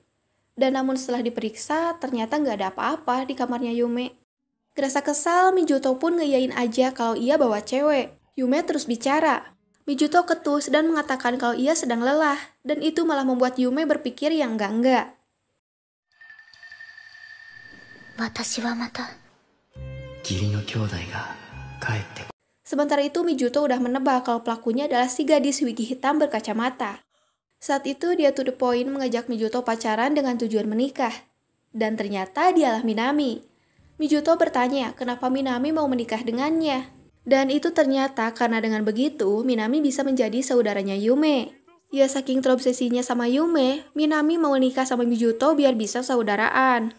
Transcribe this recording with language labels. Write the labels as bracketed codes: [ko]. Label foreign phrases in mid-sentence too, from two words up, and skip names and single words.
[id] Dan namun setelah diperiksa, ternyata gak ada apa-apa di kamarnya Yume. Gerasa kesal, Mijuto pun ngeyain aja kalau ia bawa cewek. Yume terus bicara. Mijuto ketus dan mengatakan kalau ia sedang lelah, dan itu malah membuat Yume berpikir yang enggak-enggak. [ja] 私はまた。義理の兄弟が帰ってこ [id] Sementara itu Mijuto udah menebak kalau pelakunya adalah si gadis wigi hitam berkacamata. Saat itu dia [en] to the point [id] mengajak Mijuto pacaran dengan tujuan menikah. Dan ternyata dialah Minami. Mijuto bertanya kenapa Minami mau menikah dengannya. Dan itu ternyata karena dengan begitu Minami bisa menjadi saudaranya Yume. Ya saking terobsesinya sama Yume, Minami mau nikah sama Mijuto biar bisa saudaraan.